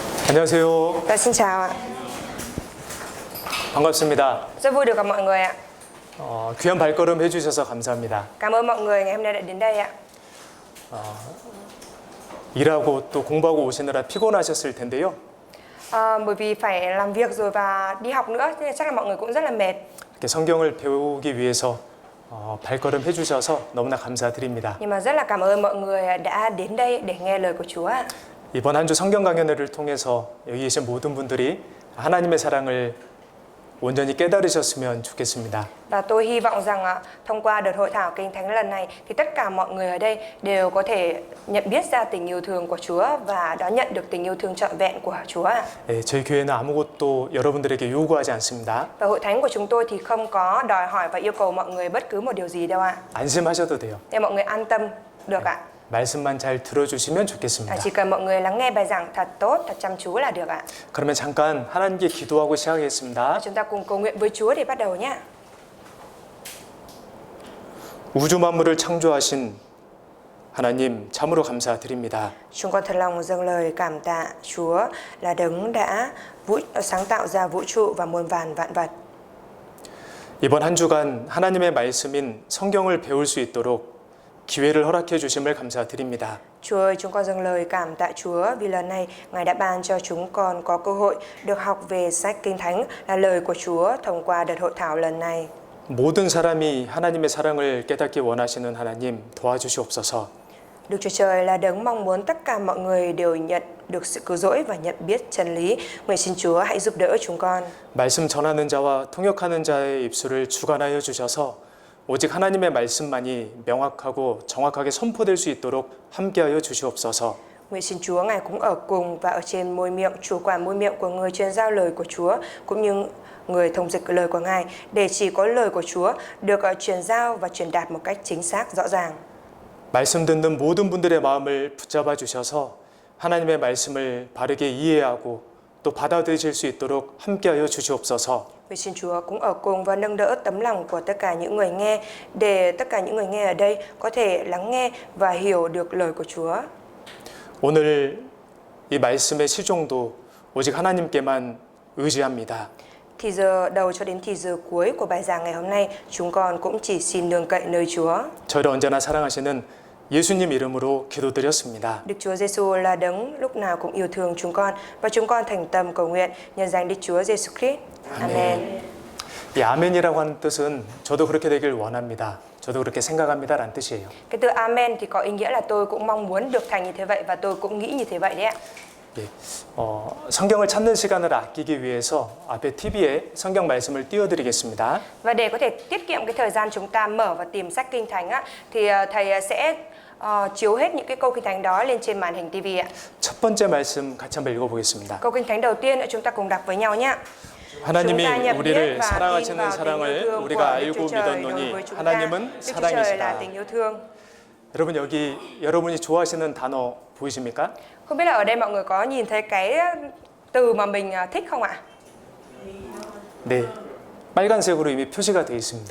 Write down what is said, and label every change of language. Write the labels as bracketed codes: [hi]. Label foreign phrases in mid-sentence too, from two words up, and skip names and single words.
[ko] 안녕하세요. [vi] Dạ, xin chào ạ. [ko] 반갑습니다. [vi] Rất vui được gặp mọi người ạ. [ko] 귀한 발걸음 해주셔서 감사합니다. [vi] Cảm ơn mọi người ngày hôm nay đã đến đây ạ. [ko] 일하고 또 공부하고 오시느라 피곤하셨을 텐데요. [vi] Bởi vì phải làm việc rồi và đi học nữa, nên chắc là mọi người cũng rất là mệt. [ko] 이렇게 성경을 배우기 위해서 발걸음 해주셔서 너무나 감사드립니다. [vi] Nhưng mà rất là cảm ơn mọi người đã đến đây để nghe lời của Chúa ạ. [ko] 이번 한 주 성경 강연회를 통해서 여기 계신 모든 분들이 하나님의 사랑을 온전히 깨달으셨으면 좋겠습니다. [vi] Và tôi hy vọng rằng thông qua đợt hội thảo Kinh Thánh lần này thì tất cả mọi người ở đây đều có thể nhận biết ra tình yêu thương của Chúa và đón nhận được tình yêu thương trọn vẹn của Chúa. [ko] 네, 저희 교회는 아무것도 여러분들에게 요구하지 않습니다. [vi] Và hội thánh của chúng tôi thì không có đòi hỏi và yêu cầu mọi người bất cứ một điều gì đâu ạ. [ko] 안심하셔도 돼요. [vi] Để mọi người an tâm được ạ. [ko] 말씀만 잘 들어주시면 좋겠습니다. [vi] Chỉ cần mọi người lắng nghe bài giảng thật tốt, thật chăm chú là được ạ. [ko] 그러면 잠깐 하나님께 기도하고 시작하겠습니다. [vi] Chúng ta cùng cầu nguyện với Chúa để bắt đầu nhé. [ko] 우주 만물을 창조하신 하나님 참으로 감사드립니다. [vi] Chúng con thật lòng dâng lời cảm tạ Chúa là đấng đã sáng tạo ra vũ trụ và muôn vàn vạn vật. [ko] 이번 한 주간 하나님의 말씀인 성경을 배울 수 있도록 기회를 허락해 주심을 감사드립니다. [vi] Chúa ơi, chúng con dâng lời cảm tạ Chúa vì lần này Ngài đã ban cho chúng con có cơ hội được học về sách Kinh Thánh là lời của Chúa thông qua đợt hội thảo lần này. [ko] 모든 사람이 하나님의 사랑을 깨닫기 원하시는 하나님 도와주시옵소서. [vi] Đức Chúa Trời là đấng mong muốn tất cả mọi người đều nhận được sự cứu rỗi và nhận biết chân lý. Nguyện xin Chúa hãy giúp đỡ chúng con. [ko] 말씀 전하는 자와 통역하는 자의 입술을 주관하여 주셔서 오직 하나님의 말씀만이 명확하고 정확하게 선포될 수 있도록 함께하여 주시옵소서. [vi] Nguyện xin Chúa Ngài cũng ở cùng và ở trên môi miệng, chủ quản môi miệng của người truyền giao lời của Chúa cũng như người thông dịch lời của Ngài để chỉ có lời của Chúa được truyền giao và truyền đạt một cách chính xác rõ ràng. [ko] 말씀 듣는 모든 분들의 마음을 붙잡아 주셔서 하나님의 말씀을 바르게 이해하고 또 받아들이실 수 있도록 함께하여 주시옵소서. [vi] Nguyện xin Chúa cũng ở cùng và nâng đỡ tấm lòng của tất cả những người nghe để tất cả những người nghe ở đây có thể lắng nghe và hiểu được lời của Chúa. [ko] 오늘 이 말씀의 시종도 오직 하나님께만 의지합니다. [vi] Thì giờ đầu cho đến thì giờ cuối của bài giảng ngày hôm nay, chúng con cũng chỉ xin nương cậy nơi Chúa. [ko] 저를 언제나 사랑하시는 예수님 이름으로 기도드렸습니다. [vi] Đức Chúa Giêsu là đấng lúc nào cũng yêu thương chúng con và chúng con thành tâm cầu nguyện nhân danh Đức Chúa Giêsu Christ. Amen. [ko] 이 아멘이라고 하는 뜻은 저도 그렇게 되길 원합니다. 저도 그렇게 생각합니다라는 뜻이에요. [vi] Cái từ Amen thì có ý nghĩa là tôi cũng mong muốn được thành như thế vậy và tôi cũng nghĩ như thế vậy đấy ạ. [ko] 예, 성경을 찾는 시간을 아끼기 위해서 앞에 TV에 성경 말씀을 띄워드리겠습니다. [vi] Và để có thể tiết kiệm cái thời gian chúng ta mở và tìm sách Kinh Thánh á, thì thầy sẽ chiếu hết những cái câu Kinh Thánh đó lên trên màn hình TV ạ. [ko] 첫 번째 말씀 같이 한번 읽어보겠습니다. [vi] Câu Kinh Thánh đầu tiên chúng ta cùng đọc với nhau nhé. [ko] 하나님이 우리를 사랑하시는 사랑을 우리가 알고 믿었노니 하나님은 사랑이시다. 여러분 여기 여러분이 좋아하시는 단어 보이십니까? [vi] Không biết là ở đây mọi người có nhìn thấy cái từ mà mình thích không ạ? [ko] 네, 빨간색으로 이미 표시가 되어 있습니다.